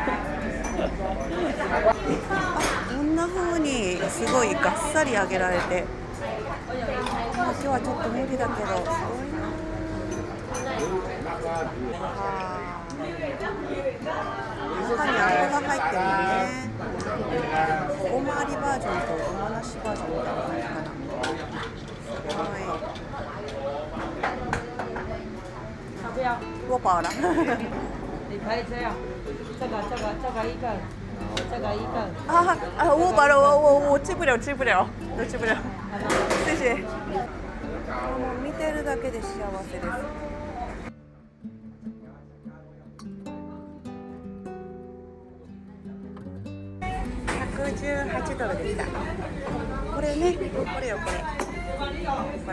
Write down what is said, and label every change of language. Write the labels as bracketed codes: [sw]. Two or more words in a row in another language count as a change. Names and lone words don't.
[ja] こんな風にすごいがっさり揚げられて、今日はちょっと無理だけどすごいな。中にあんこが入ってるね。ごまありバージョンとごまなしバージョンみたいな感じかな。すごい。 [zh] 多饱了。你拍这样，这个一个，这个一个。我饱了，我吃不了，吃不了。谢谢。 [ja] もう見てるだけで幸せです。118ドルでした。これね、これよこれ。